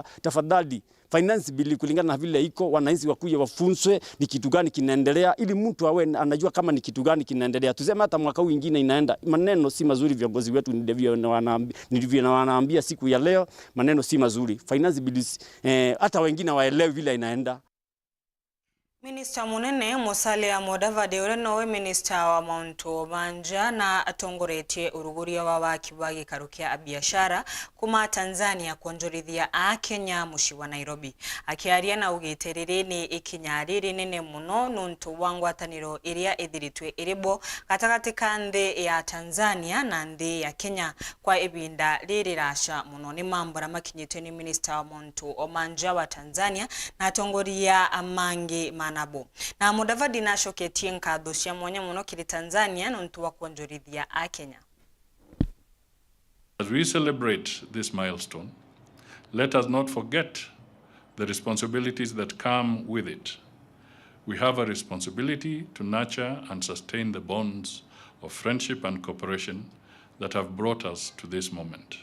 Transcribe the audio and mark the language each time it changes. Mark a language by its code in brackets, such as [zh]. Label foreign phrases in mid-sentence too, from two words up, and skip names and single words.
[sw] Tafadhali [en] finance bill [sw] kulingana na vile iko, wananchi wakuje wafunzwe ni kitu gani kinaendelea, ili mtu awe anajua kama ni kitu gani kinaendelea. Tuseme hata mwaka huu mwingine inaenda, maneno si mazuri viongozi wetu ndivyo wanaambia siku ya leo, maneno si mazuri. [en] Finance bill [sw] hata wengine waelewe vile inaenda. [mer] Minister munene Musalia Mudavadi uri nowe minister wa Mount Obanja na atongoretie uruguria wa wakibagi karukia biashara kuma Tanzania kuonjorithia a Kenya mushi wa Nairobi. Akiaria na ugiterere ni ikinyariri nene muno nuntu wangwataniro iria ithiritwe iribo gatagati ka nthi ya Tanzania na nthi ya Kenya kwa ibinda riri rasha muno ni mambura makinyitwe ni minister wa Mount Obanja wa Tanzania na atongoria amangi manabo. Na Mudavadi na shoketie nkatho cia mwanya muno kiri Tanzania nuntu wa kuonjorithia a Kenya. [en] As we celebrate this milestone, let us not forget the responsibilities that come with it. We have a responsibility to nurture and sustain the bonds of friendship and cooperation that have brought us to this moment.